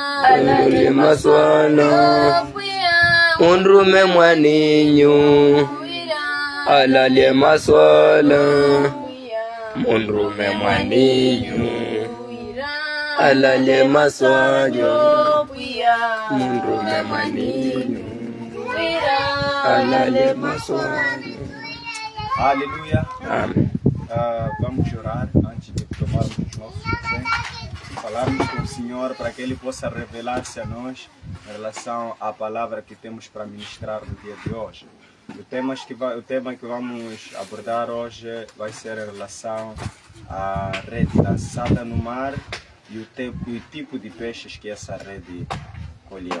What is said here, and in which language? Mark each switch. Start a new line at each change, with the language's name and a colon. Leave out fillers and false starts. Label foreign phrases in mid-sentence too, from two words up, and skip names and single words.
Portuguese: alale maswala, unrume mwaninyu, alale maswala, unrume mwaninyu, alale maswala, unrume mwaninyu, alale maswala. Aleluia. Amém. Vamos orar antes de tomarmos os nossos assentos. Falarmos com o Senhor para que Ele possa revelar-se a nós em relação à palavra que temos para ministrar no dia de hoje. O tema que vamos abordar hoje vai ser em relação à rede lançada no mar e o tipo de peixes que essa rede colheu.